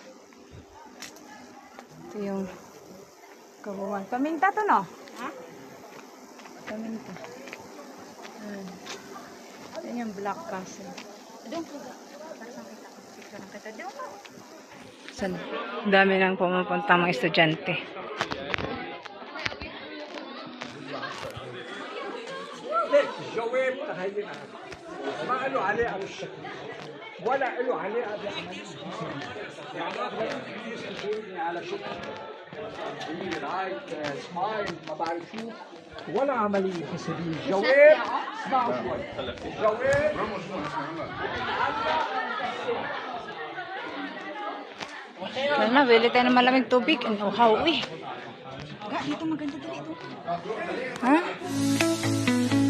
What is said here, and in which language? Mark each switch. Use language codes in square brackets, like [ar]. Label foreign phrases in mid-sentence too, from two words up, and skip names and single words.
[tl] Ito yung kabuuan. Paminta to, no? Ha? Paminta. Yan yung Black Castle. Sa dami nang pumupunta mga estudyante. [ar] الجواب تخيلها ما له عليه على الشكل ولا له عليه على عمليه يعني يستشيرني على شكل [en] right smile [ar] ما بعرف شو ولا عمليه حسابيه الجواب اسمعوا شوي الجواب [tl] Lalo na, bili tayo ng malamig tubig. Ang uhaw, eh. Dito maganda dito. Ha?